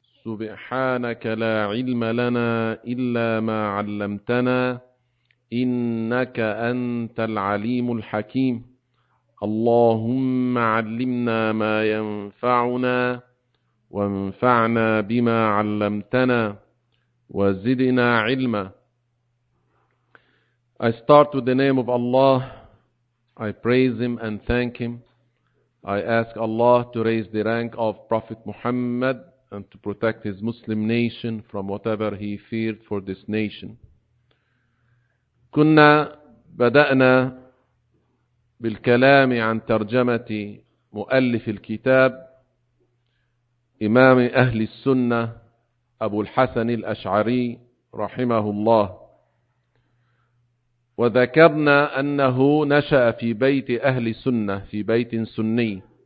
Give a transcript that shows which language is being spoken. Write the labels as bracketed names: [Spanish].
[Arabic] سبحانك لا علم لنا إلا ما علمتنا، إنك أنت العليم الحكيم. اللهم علمنا ما ينفعنا، وانفعنا بما علمتنا، وزدنا علما. [English] I start with the name of Allah. I praise Him and thank Him. I ask Allah to raise the rank of Prophet Muhammad and to protect his Muslim nation from whatever he feared for this nation. [Arabic] كنا بدأنا بالكلام عن ترجمة مؤلف الكتاب إمام أهل السنة أبو الحسن الأشعري رحمه الله، وذكرنا أنه نشأ في بيت أهل سنة، في بيت سني،